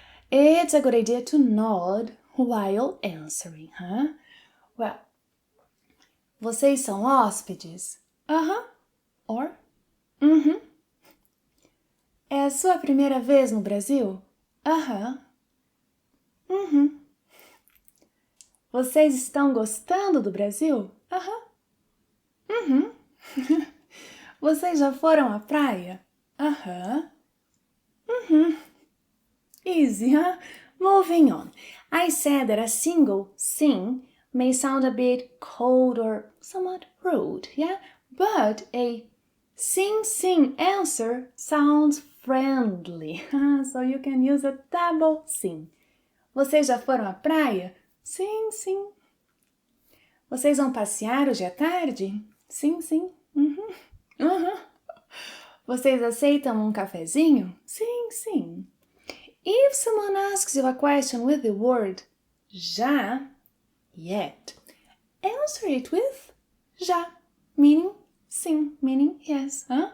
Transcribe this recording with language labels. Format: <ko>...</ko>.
<en>It's a good idea to nod while answering, huh? Well,</en> <pt>vocês são hóspedes?</pt> <en>Or</en> <pt>É a sua primeira vez no Brasil? Vocês estão gostando do Brasil? Vocês já foram à praia?</pt> <en>Easy, huh? Moving on. I said that a single sim may sound a bit cold or somewhat rude, yeah? But a sim answer sounds friendly. So you can use a double sim.</en> <pt>Vocês já foram à praia? Sim. Vocês vão passear hoje à tarde? Sim. Vocês aceitam um cafezinho? Sim.</pt> <en>If someone asks you a question with the word já, yet, answer it with já. meaning sim, meaning yes.</en>